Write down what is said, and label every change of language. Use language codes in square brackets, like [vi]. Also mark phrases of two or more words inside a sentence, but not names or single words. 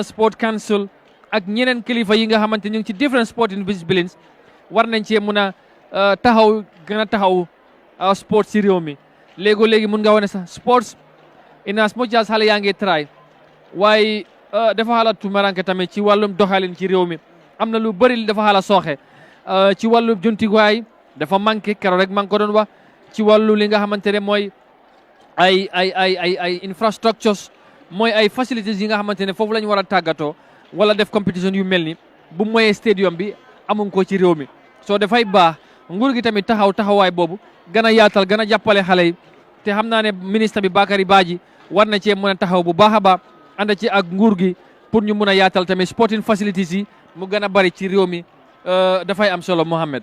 [wo] Sport Council ak ñeneen kilifa yi nga xamante ñu ngi ci [en] different sporting disciplines [wo] war nañ cee mën a taxaw gën a taxaw sports ci réew mi léegi mun nga wane sax [en] sports in as much as [wo] xale yaa ngi try waaye dafa xala tumaranke tamit ci wàllum doxalin ci réew mi am na lu bëri dafa xala sooxe ci wàllum jumtuwaay dafa manqué keroog rek maa ngi ko doon wax ci wàllu li nga xamante ne mooy ay infrastructures mooy ay facilities yi nga xamante ne foofu la ñu war a tàggatoo wala def compétition yu mel ni bu moyee stadium bi amuñ ko ci réew mi soo dafay baax nguur gi tamit taxawaay boobu gën a yaatal gën a jàppale xale yi te xam naa ne ministre bi Bakary Badji war na cee mën a taxaw bu baax a baax ànd ci ak nguur gi pour ñu mën a yaatal tamit [en] sporting facilities [wo] yi mu gën a bari ci réew mi dafay am solo Mohamed.